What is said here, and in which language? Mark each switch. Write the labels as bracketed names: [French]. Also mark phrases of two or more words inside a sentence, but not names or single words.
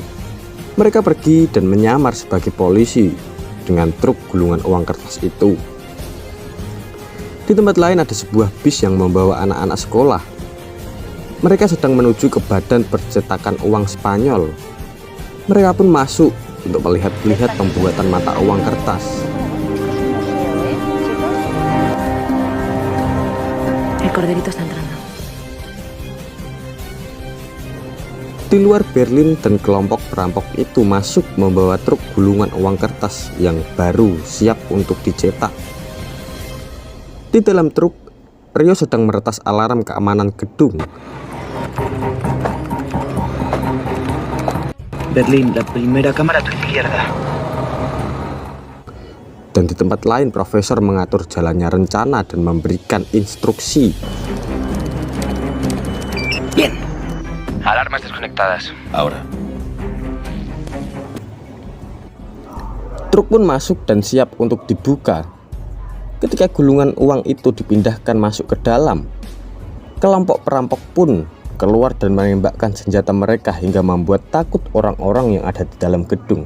[Indonesian] Mereka pergi dan menyamar sebagai polisi dengan truk gulungan uang kertas itu. Di tempat lain ada sebuah bis yang membawa anak-anak sekolah. Mereka sedang menuju ke badan percetakan uang Spanyol. Mereka pun masuk untuk melihat-lihat pembuatan mata uang kertas. [Spanish] El corderito está entrando. [Indonesian] Di luar Berlin dan kelompok perampok itu masuk membawa truk gulungan uang kertas yang baru siap untuk dicetak. Di dalam truk, Rio sedang meretas alarm keamanan gedung. [Spanish] Berlín, la primera cámara a tu izquierda. [Indonesian] Dan di tempat lain, profesor mengatur jalannya rencana dan memberikan instruksi. [Spanish] Bien. Alarmas desconectadas. Ahora. [Indonesian] Truk pun masuk dan siap untuk dibuka. Ketika gulungan uang itu dipindahkan masuk ke dalam, kelompok perampok pun keluar dan menembakkan senjata mereka hingga membuat takut orang-orang yang ada di dalam gedung.